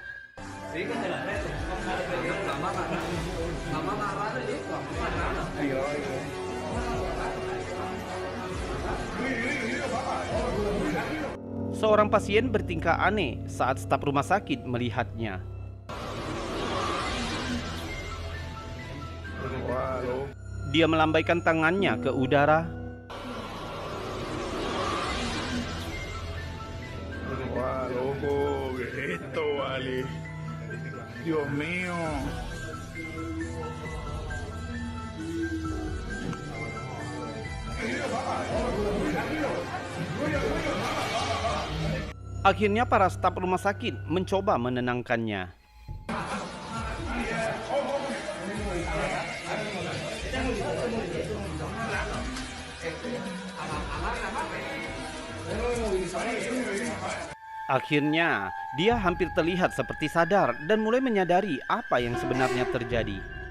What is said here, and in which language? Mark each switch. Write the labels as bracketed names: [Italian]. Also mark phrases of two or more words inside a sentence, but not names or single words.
[Indonesian] Seorang pasien bertingkah aneh saat staf rumah sakit melihatnya. Dia melambaikan tangannya ke udara. Wah, [Spanish] loco, ¿qué es esto, vale? Dios mío. [Indonesian] Akhirnya para staf rumah sakit mencoba menenangkannya. Akhirnya, dia hampir terlihat seperti sadar dan mulai menyadari apa yang sebenarnya terjadi.